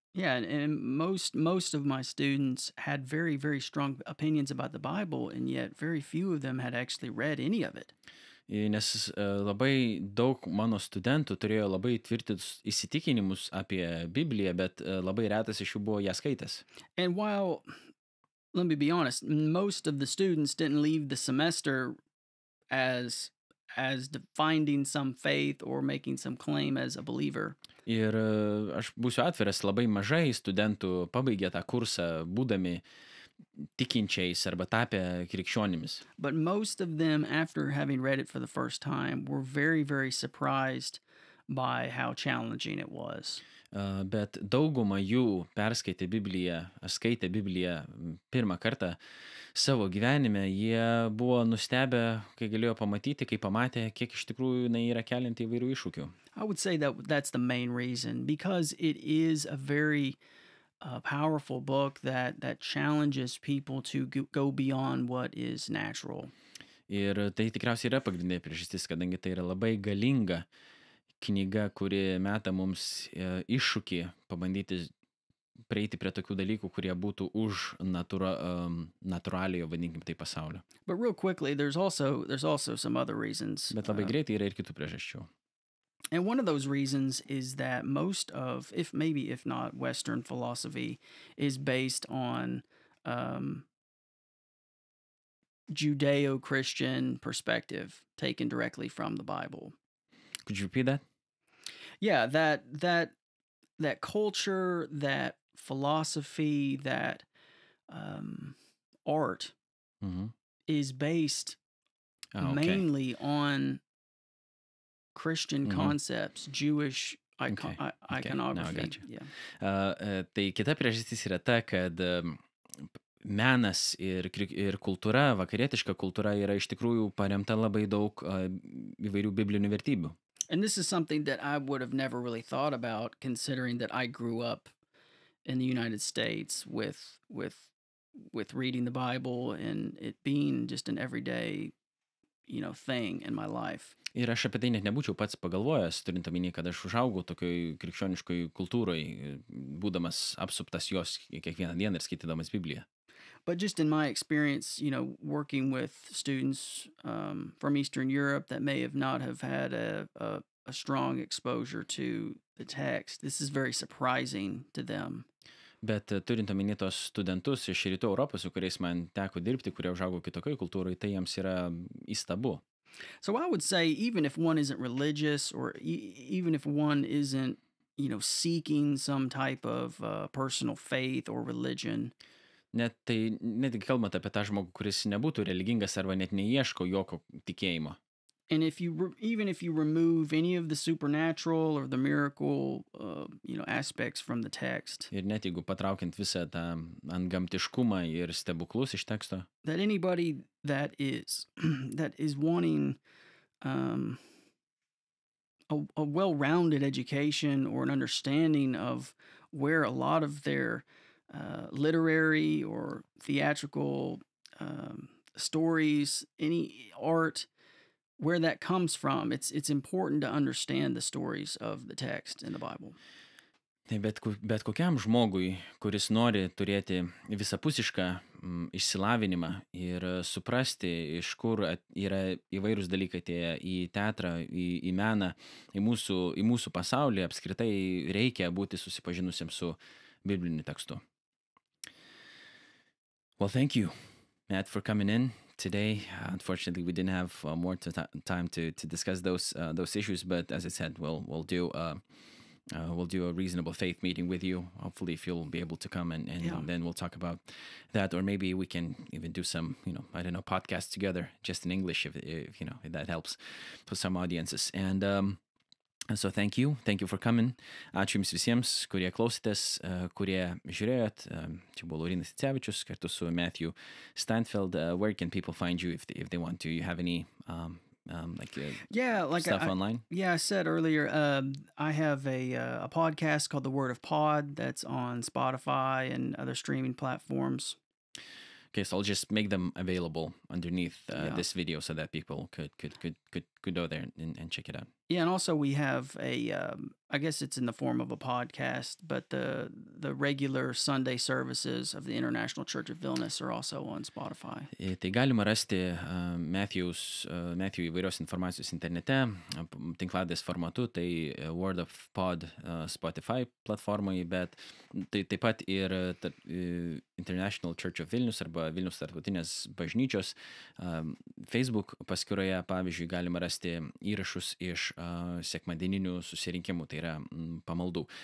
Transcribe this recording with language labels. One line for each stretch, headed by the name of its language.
English: Yeah, and most of my students had very, very strong opinions about the Bible, and yet very few of them had actually read any of it.
Lithuanian: Nes labai daug mano studentų turėjo labai tvirtus įsitikinimus apie Bibliją, bet labai retas iš jų buvo ją skaitęs.
English: And while, let me be honest, most of the students didn't leave the semester as finding some faith or making some claim as a believer.
Lithuanian: Ir aš būsiu atviras, labai mažai studentų pabaigė tą kursą būdami tikinčiais arba tapę krikščionimis.
English: But most of them, after having read it for the first time, were very, very surprised by how challenging it was.
Lithuanian: Bet dauguma jų perskaitė Bibliją, skaitė Bibliją pirmą kartą savo gyvenime, jie buvo nustebę, kai galėjo pamatyti, kai pamatė, kiek iš tikrųjų jinai yra kelianti įvairių iššūkių.
English: I would say that that's the main reason, because it is a very powerful book that challenges people to go beyond what is natural.
Lithuanian: Ir tai tikriausiai yra pagrindinė priežastis, kadangi tai yra labai galinga knyga, kuri meta mums iššūkį pabandyti prieiti prie tokių dalykų, kurie būtų už natūraliojo, vadinkim tai, pasaulio.
English: But real quickly, there's also some other reasons.
Lithuanian: Bet labai greitai yra ir kitų priežasčių.
English: And one of those reasons is that most of, if not Western philosophy, is based on Judeo-Christian perspective taken directly from the Bible. Could you repeat that? Yeah, that culture, that philosophy, that art is based mainly on Christian concepts, Jewish iconography. Now I got you. Yeah.
Lithuanian: Tai kita priežastis yra ta, kad menas ir kultūra, vakarietiška kultūra yra iš tikrųjų paremta labai daug įvairių biblinių vertybių.
English: And this is something that I would have never really thought about, considering that I grew up in the United States with reading the Bible and it being just an everyday, thing in my life.
Lithuanian: Ir aš apie tai net nebūčiau pats pagalvojęs, turint omeny, kad aš užaugau tokioj krikščioniškoj kultūroj, būdamas apsuptas jos kiekvieną dieną ir skaitydamas Bibliją.
English: But just in my experience, working with students from Eastern Europe that may not have had a strong exposure to the text, this is very surprising to them.
Lithuanian: Bet turint omeny tos studentus iš Rytų Europos, su kuriais man teko dirbti, kurie užaugo kitokioj kultūroj, tai jiems yra įstabu.
English: So I would say, even if one isn't religious, or even if one isn't, seeking some type of personal faith or religion,
Lithuanian: Net kalbant apie tą žmogų, kuris nebūtų religingas arba net neieško jokio tikėjimo.
English: And even if you remove any of the supernatural or the miracle, aspects from the text,
Lithuanian: Ir net jeigu patraukiant visą tą antgamtiškumą ir stebuklus iš teksto,
English: that anybody that is wanting a well-rounded education or an understanding of where a lot of their literary or theatrical stories, any art, where that comes from, it's important to understand the stories of the text in the Bible.
Lithuanian: Tai bet kokiam žmogui, kuris nori turėti visapusišką išsilavinimą ir suprasti, iš kur yra įvairūs dalykai atėję į teatrą, į meną, į mūsų pasaulį, apskritai reikia būti susipažinusiam su bibliniu tekstu.
English: Well, thank you, Matt, for coming in today. Unfortunately, we didn't have more time to discuss those issues, but as I said, we'll do a reasonable faith meeting with you. Hopefully, if you'll be able to come and then we'll talk about that, or maybe we can even do some, podcasts together, just in English, if that helps for some audiences. And So thank you for coming.
Lithuanian: Ačiū Jums visiems, kurie klausėtės, kurie žiūrėjot. Čia buvo Laurynas Jacevičius kartu su Matthew Steinfeld.
English: Where can people find you if they want to? You have any stuff online? Yeah, I said earlier, I have a podcast called The Word of Pod that's on Spotify and other streaming platforms. Okay, so I'll just make them available underneath this video so that people could go there and check it out. Yeah, and also we have I guess it's in the form of a podcast, but the regular Sunday services of the International Church of Vilnius are also on Spotify.
Lithuanian: Tai galima rasti Matthew įvairios informacijos internete, tinkladės formatu, tai Word of Pod Spotify platformai, bet tai taip pat ir International Church of Vilnius arba Vilniaus Tarptautinės bažnyčios Facebook paskyroje, pavyzdžiui, galima rasti įrašus iš sekmadieninių susirinkimų, tai yra pamaldų.